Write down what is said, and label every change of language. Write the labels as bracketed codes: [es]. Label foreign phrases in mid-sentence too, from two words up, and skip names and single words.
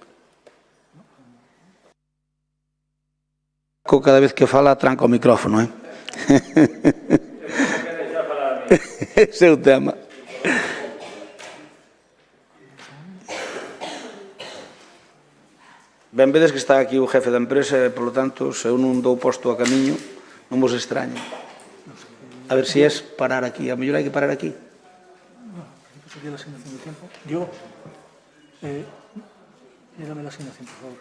[gl] Cada vez que fala tranca o micrófono, Ese é o tema. Ben vedes que está aquí o jefe da empresa e, polo tanto, se eu non dou posto a camiño, non vos extraña. A ver se es parar aquí. A mellor hai que parar aquí. [es] No, sería la asignación de tiempo. Yo, dígame la asignación, por favor.